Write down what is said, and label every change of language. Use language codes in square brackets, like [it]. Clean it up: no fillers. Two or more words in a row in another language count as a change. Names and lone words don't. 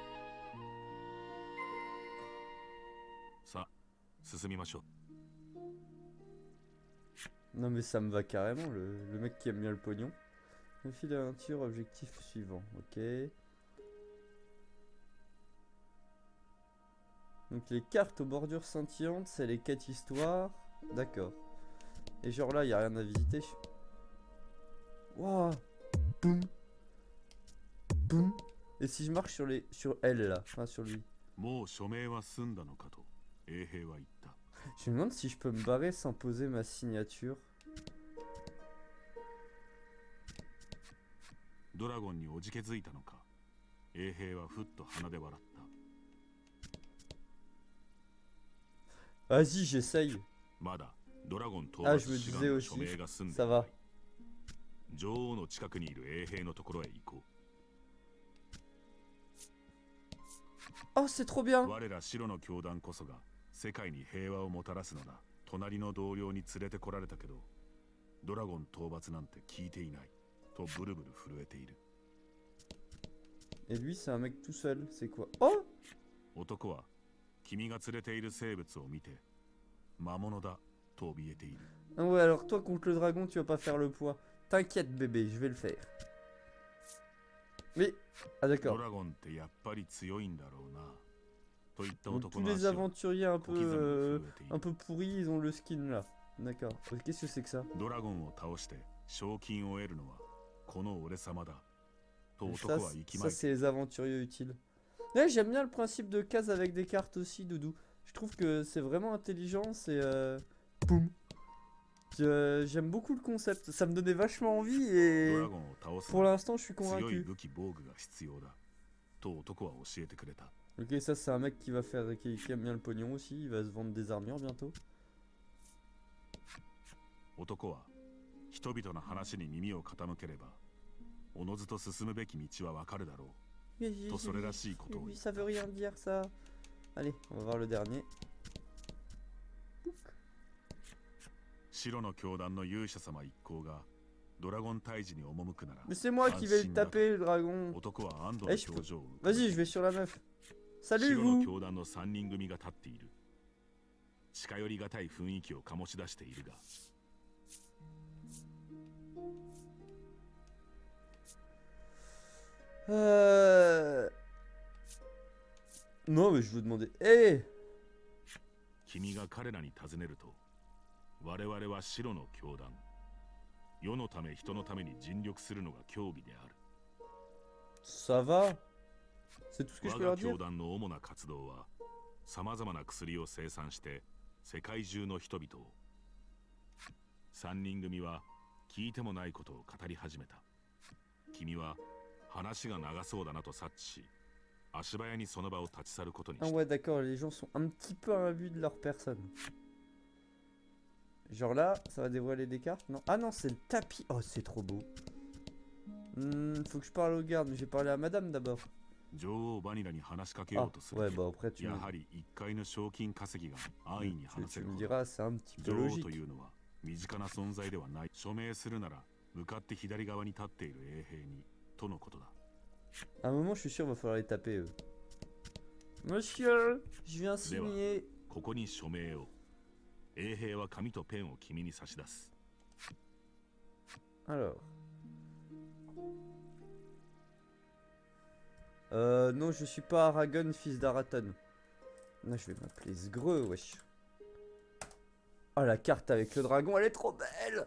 [ja] さあ進みましょう。 [fr] Non mais ça me va carrément, le mec qui aime bien le pognon. Défi d'aventure, objectif suivant, ok. Donc les cartes aux bordures scintillantes, c'est les quêtes histoires. D'accord. Et genre là, il a rien à visiter. Wouah. Boum. Boum. Et si je marche sur elle là, enfin sur lui. [ja] もう署名は済んだのかと衛兵は言った。 [fr] Je me demande si je peux me barrer sans poser ma signature. [ja] ドラゴンにおじけづいたのか。衛兵はふっと鼻で笑った。 [fr] Vas-y, j'essaye. [ja] まだドラゴン討 [fr] Ah, [ja] 伐 [fr] je me [ja] 志 [fr] disais [ja] 願の [fr] aussi. [ja] 署名が済んで [fr] Ça [ja] いない。 [fr] va. [ja] 女王の近くにいる衛兵のところへ行こ [fr] Oh, c'est trop [ja] う。 [fr] bien. [ja] 我ら白の教団こそが世界に平和をもたらすのだ。隣の同僚に連れてこられたけど、ドラゴン討伐なんて聞いていないとブルブル震えている。 [fr] Et lui, c'est un mec tout seul. C'est quoi? Oh! [ja] 男は君が連れている生物を見て魔物だと怯えている。 [fr] Ah ouais, alors toi contre le dragon, tu vas pas faire le poids. T'inquiète, bébé, je vais le faire. Mais. Ah, [ja] ド [fr] d'accord. [ja] ラゴンってやっぱり強いんだろうなと言った [fr] Donc, [ja] 男 [fr] tous [ja] の [fr] les [ja] 足は [fr] aventuriers un [ja] 小刻みに [fr] peu, [ja] 震えてい [fr] un [ja] る。 [fr] peu pourris, ils ont le skin là. D'accord. Qu'est-ce que c'est que ça? [ja] ドラゴンを倒して賞金を得るのはこの俺様だと [fr] Ça, [ja] 男は息巻い [fr] c'est [ja] て [fr] les aventuriers utiles. Ouais, j'aime bien le principe de case avec des cartes aussi, Doudou. Je trouve que c'est vraiment intelligent, c'est... Boum. J'aime beaucoup le concept, ça me donnait vachement envie [ja] ド [fr] et [ja] ラゴンを倒す [fr] pour [ja] のに [fr] l'instant je suis [ja] 強い [fr] convaincu. [ja] 武器防具が必要だと男は教えてくれた。 [fr] Ok, ça c'est un mec qui va faire, qui aime bien le pognon aussi, il va se vendre des armures bientôt. [ja] 男は人々の話に耳を傾ければおのずと進むべき道はわかるだろう。 [fr] Oui, ça aurait la scie, quand on- ça veut rien dire ça. Allez, on va voir le dernier. [ja] 白の教団の勇者様一行がドラゴン退治に赴くなら [fr] Mais c'est moi qui vais le taper, le dragon. [ja] 男は安堵 [fr] Eh, [ja] の [fr] je peux- [ja] 表情を浮かべ [fr] Vas-y, je vais sur la meuf. Salut [ja] 白の [fr] vous. [ja] 教団の3人組が立っている。近寄りがたい雰囲気を醸し出しているが [fr] Non, mais je veux demander. Eh! [ja] 君が彼らに尋ねると我々は白の教団世のため人のために尽力するのが教義である。 [fr] Ça va? C'est tout ce que je [ja] 我 [fr] peux [ja] が [fr] leur dire? [ja] 教団の主な活動はさまざまな薬を生産して世界中の人々を。3人組は聞いてもないことを語り始めた。君は話が長そうだなと察知し足早にその場を立ち去ることに [fr] Ah [ja] した。 [fr] ouais, d'accord, les gens sont un petit peu imbus de leur personne. Genre là, ça va dévoiler des cartes, non? Ah non, c'est le tapis. Oh, c'est trop beau. Faut que je parle aux gardes, mais j'ai parlé à madame d'abord. [ja] 女王バニラに話しかけよ [fr] Ah, [ja] うとする [fr] ouais, [ja] け [fr] bah [ja] ど [fr] après, tu [ja] や [fr] me, [ja] はり1階の賞金稼ぎが安易に [fr] tu, [ja] 話せ [fr] tu [ja] る [fr] me [ja] ほど [fr] diras, c'est un petit peu [ja] 女王 [fr] logique. [ja] というのは身近な存在ではない。署名するなら向かって左側に立っている衛兵にとのことだ。 [fr] À un moment, je suis sûr, va falloir les taper, eux. Monsieur, je viens signer. [ja] ここに署名を。衛兵は紙とペンを君に差し出す。 [fr] Alors. Non, je suis pas Aragon, fils d'Araton. Non, je vais m'appeler Sgreux, wesh. Oh, la carte avec le dragon, elle est trop belle!